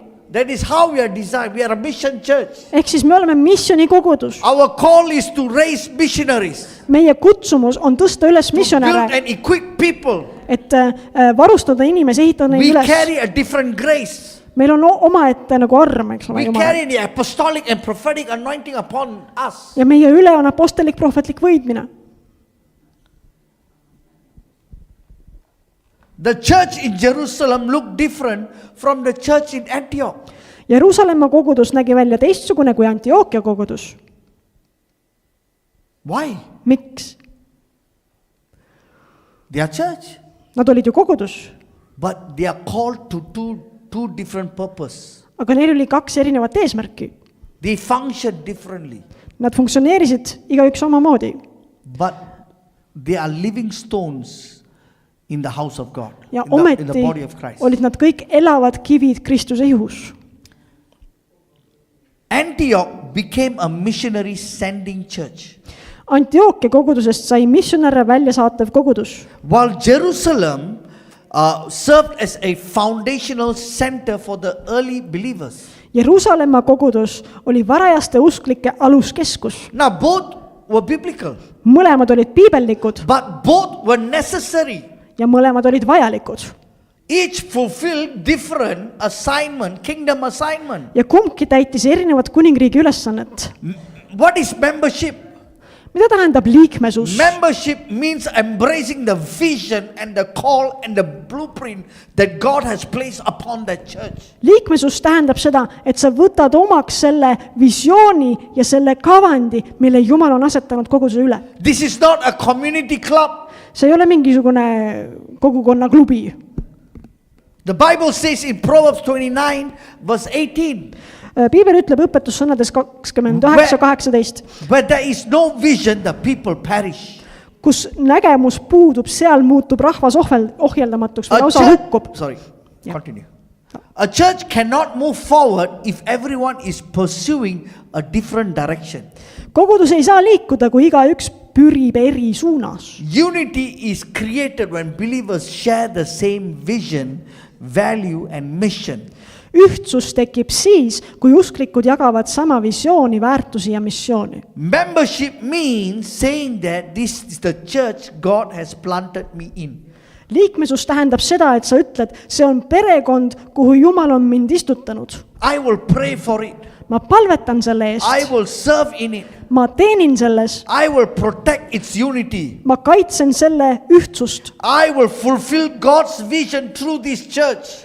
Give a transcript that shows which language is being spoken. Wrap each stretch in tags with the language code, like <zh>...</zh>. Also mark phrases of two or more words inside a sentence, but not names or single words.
<en>That is how we are designed. We are a mission church.</en> <et>ehk siis me oleme missionikogudus.</et> <en>Our call is to raise missionaries,</en> <et>meie kutsumus on tõsta üles</et> <en>to build</en> <et>missionäre,</et> <en>and equip people.</en> <et>et varustada inimesi, ehitada neid</et> <en>We</en> <et>üles.</et> <en>carry a different grace.</en> <et>meil on omaette nagu arm, eks ole,</et> <en>We</en> <et>Jumal.</et> <en>carry the apostolic and prophetic anointing upon us.</en> <et>ja meie üle on apostlik prohvetlik võidmine.</et> <en>The church in Jerusalem looked different from the church in Antioch.</en> <et>Jeruusalemma kogudus nägi välja teistsugune kui Antiochia kogudus.</et> <en>Why?</en> <et>miks?</et> <en>They are church,</en> <et>Nad olid ju kogudus,</et> <en>but they are called to two different purposes.</en> <et>aga neil oli kaks erinevat eesmärki.</et> <en>They function differently,</en> <et>Nad funktsioneerisid igaüks omamoodi,</et> <en>but they are living stones in the house of God,</en> <et>ja</et> <en>in the</en> <et>ometi</et> <en>body of Christ.</en> <et>olid nad kõik elavad kivid Kristuse ihus.</et> <en>Antioch became a missionary sending church,</en> <et>Antiochia kogudusest sai missionäre välja saatev kogudus,</et> <en>while Jerusalem served as a foundational center for the early believers.</en> <et>Jeruusalemma kogudus oli varajaste usklike aluskeskus.</et> <en>Now both were biblical,</en> <et>mõlemad olid piibellikud</et> <en>but both were necessary.</en> <et>ja mõlemad olid vajalikud.</et> <en>Each fulfilled different assignment, kingdom assignment.</en> <et>ja kumbki täitis erinevat kuningriigi ülesannet.</et> <en>What is membership?</en> <et>mida tähendab liikmesus?</et> <en>Membership means embracing the vision and the call and the blueprint that God has placed upon that church.</en> <et>liikmesus tähendab seda, et sa võtad omaks selle visiooni ja selle kavandi, mille Jumal on asetanud koguduse üle.</et> <en>This is not a community club.</en> <et>see ei ole mingisugune kogukonnaklubi.</et> <en>The Bible says in Proverbs 29 verse 18,</en> <et>piibel ütleb õpetussõnades 29:18,</et> <en>where there is no vision, the people perish.</en> <et>kus nägemus puudub, seal muutub rahvas ohjeldamatuks või lausa hukkub.</et> <en>Sorry, continue. A church cannot move forward if everyone is pursuing a different direction.</en> <et>kogudus ei saa liikuda, kui igaüks pürib eri suunas.</et> <en>Unity is created when believers share the same vision, value and mission.</en> <et>ühtsus tekib siis, kui usklikud jagavad sama visiooni, väärtusi ja missiooni.</et> <en>Membership means saying that this is the church God has planted me in.</en> <et>liikmesus tähendab seda, et sa ütled, see on perekond, kuhu Jumal on mind istutanud.</et> <en>I will pray for it.</en> <et>ma palvetan selle</et> <en>I</en> <et>eest,</et> <en>will serve in it.</en> <et>ma teenin selles,</et> <en>I will protect its unity.</en> <et>ma kaitsen selle ühtsust</et> <en>I will fulfill God's vision through this church.</en>